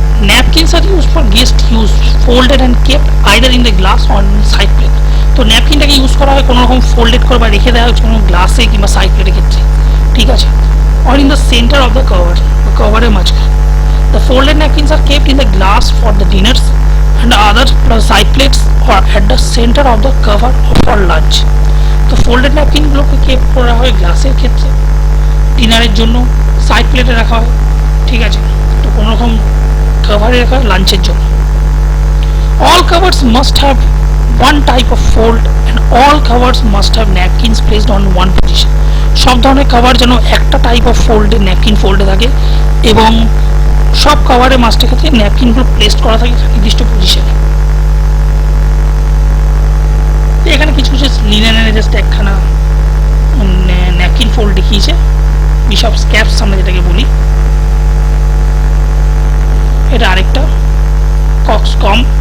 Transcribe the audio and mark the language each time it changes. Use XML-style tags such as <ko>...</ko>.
<en>Napkins are used for guest use, folded and kept either in the glass or side plate.</en> <bn>তো ন্যাপকিনটাকে use করা হয় কোনো রকম folded করে বা রেখে দেওয়া হচ্ছে কোনো গ্লাসে কিংবা সাইড প্লেটের ক্ষেত্রে, ঠিক আছে,</bn> <en>or in the center of the cover,</en> <bn>কভারের মাঝখানে.</bn> <en>The folded napkins are kept in the glass for the dinners and other side plates or at the center of the cover for lunch.</en> <bn>তো folded ন্যাপকিনগুলোকে Cape করা হয় গ্লাসের ক্ষেত্রে, ডিনারের জন্য side প্লেটে রাখা হয়, ঠিক আছে, তো কোনো রকম কভারে রাখা হয় লাঞ্চের জন্য.</bn> <en>All covers must have one type of fold and all covers must have napkins placed on one position.</en> <bn>সব ধরনের কভার যেন একটা টাইপ অফ ফোল্ডে ন্যাপকিন ফোল্ডে থাকে এবং সব কভারের মাস্টের ক্ষেত্রে ন্যাপকিনগুলো প্লেসড করা থাকে নির্দিষ্ট পজিশনে. এখানে কিছু কিছু লিনেনের জাস্ট একখানা ন্যাপকিন ফোল্ড দেখিয়েছে, বিশপস ক্যাপস আমরা যেটাকে বলি, এটা আরেকটা কক্স কম.</bn>